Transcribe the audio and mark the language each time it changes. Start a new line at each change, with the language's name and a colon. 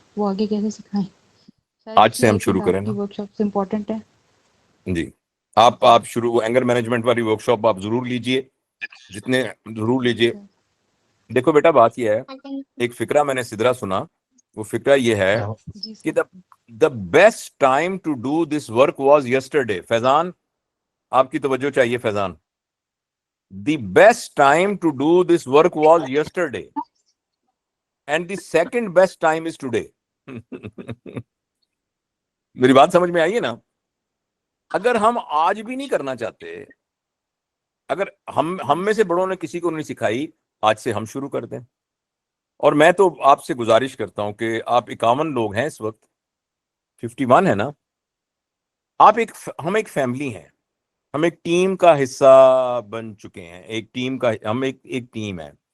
Urdu: وہ آگے کیسے سکھائیں؟ آج سے ہم شروع کریں نا. ورک شاپ سے امپورٹنٹ ہے. جی, آپ شروع اینگر مینجمنٹ والی ورک شاپ آپ ضرور لیجئے, جتنے ضرور لیجئے. دیکھو بیٹا, بات یہ ہے, ایک فکرہ میں نے سدرا سنا وہ فکرہ یہ ہے जी کہ sir
English: the best time to do this work was yesterday.
Urdu: فیضان آپ کی توجہ چاہیے فیضان.
English: The best time to do this work was yesterday and the second best time is today.
Urdu: میری بات سمجھ میں آئی ہے نا؟ اگر ہم آج بھی نہیں کرنا چاہتے، اگر ہم میں سے بڑوں نے کسی کو نہیں سکھائی، آج سے ہم شروع کر دیں. اور میں تو آپ سے گزارش کرتا ہوں کہ آپ 51 لوگ ہیں اس وقت، 51 ہے نا، ہم ایک فیملی ہیں، ہم ایک ٹیم کا حصہ بن چکے ہیں، ہم ایک ٹیم ہے.